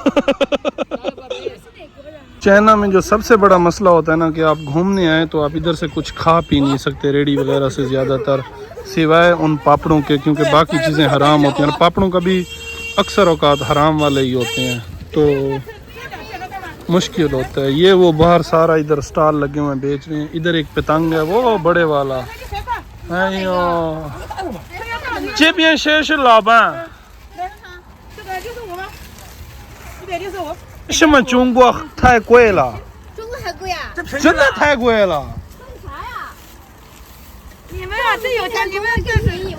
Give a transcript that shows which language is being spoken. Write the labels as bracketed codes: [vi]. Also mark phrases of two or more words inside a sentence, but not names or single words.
[ur] چائنا میں جو سب سے بڑا مسئلہ ہوتا ہے نا کہ آپ گھومنے آئے تو آپ ادھر سے کچھ کھا پی نہیں سکتے ریڑھی وغیرہ سے زیادہ تر، سوائے ان پاپڑوں کے، کیونکہ باقی چیزیں حرام ہوتی ہیں. اور پاپڑوں کا بھی اکثر اوقات حرام والے ہی ہوتے ہیں، تو مشکل ہوتا ہے. یہ وہ باہر سارا ادھر سٹال لگے ہوئے ہیں، بیچ رہے ہیں۔ ادھر ایک پتنگ ہے، وہ بڑے والا ہے یو. [zh] 这边先是老板，这个65吗？165。什么中国太贵了？中国还贵啊？真的太贵了。啥呀？你们啊，真有钱，你们这是。